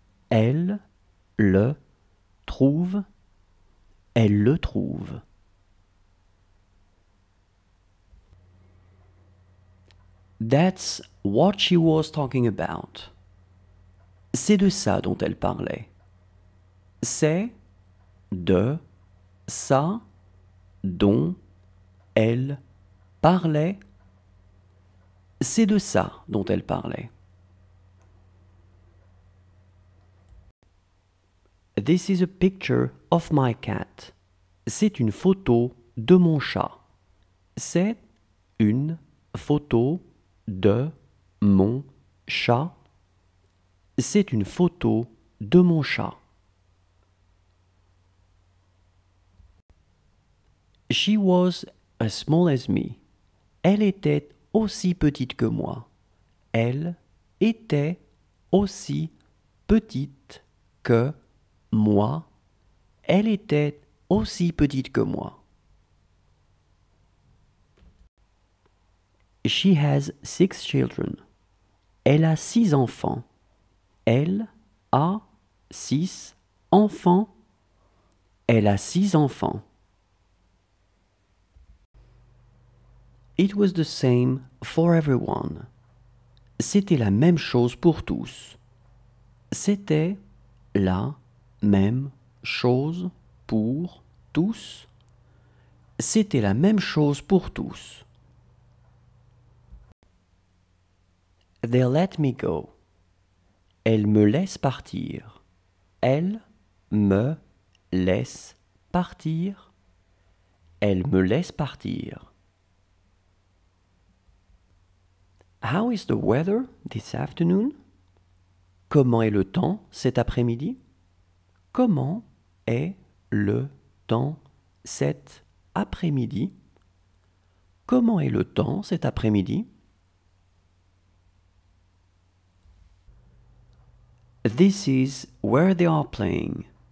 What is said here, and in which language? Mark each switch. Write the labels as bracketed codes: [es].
[fr] Elle le trouve. Elle le trouve. [en] That's what she was talking about. [fr] C'est de ça dont elle parlait. C'est de ça dont elle parlait. C'est de ça dont elle parlait. [en] This is a picture of my cat. [fr] C'est une photo de mon chat. C'est une photo de mon chat. C'est une photo de mon chat. [en] She was as small as me. [fr] Elle était aussi petite que moi. Elle était aussi petite que moi. Elle était aussi petite que moi. [en] She has 6 children. [fr] Elle a 6 enfants. Elle a 6 enfants. Elle a 6 enfants. [en] It was the same for everyone. [fr] C'était la même chose pour tous. C'était la même chose pour tous. C'était la même chose pour tous. [en] They let me go. [fr] Elle me laisse partir. Elle me laisse partir. Elle me laisse partir. [en] How is the weather this afternoon? [fr] Comment est le temps cet après-midi? Comment est le temps cet après-midi? Comment est le temps cet après-midi? [en] This is where they are playing.